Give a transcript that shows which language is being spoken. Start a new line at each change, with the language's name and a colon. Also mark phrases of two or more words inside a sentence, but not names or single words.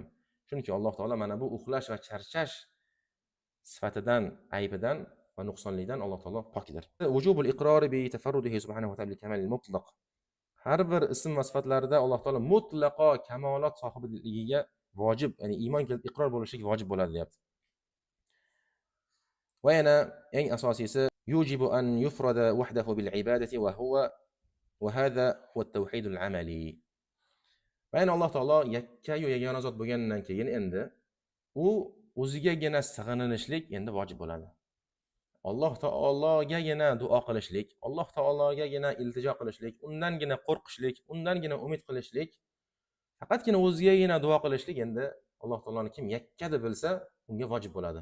Uzbek: Chunki Alloh taolo mana bu uxlash va charchash sifatidan, aybidan va nuqsonlikdan Alloh taolo pokdir.
Arabic: وجوب الإقرار بتفرده سبحانه وتعالى الكمال المطلق.
Uzbek: Har bir ism va sifatlarida Alloh taolo mutlaqo kamolot sohibiligiga vojib, ya'ni iymon keltirib iqror bo'lishlik vojib bo'ladi deyapti. Va yana eng asosiysi
Arabic: يجب أن يفرد وحده بالعبادة وهو وهذا هو التوحيد العملي.
Uzbek: Va yana Alloh taolo yakka-yu yagona zot bo'lgandan keyin endi u o'zigagina sig'inishlik endi vojib bo'ladi. Alloh taologagina duo qilishlik, Alloh taologagina iltijo qilishlik, undangina qo'rqishlik, undangina umid qilishlik, faqatgina o'zigagina duo qilishlik endi Alloh taoloni kim yakka deb bilsa, unga vojib bo'ladi.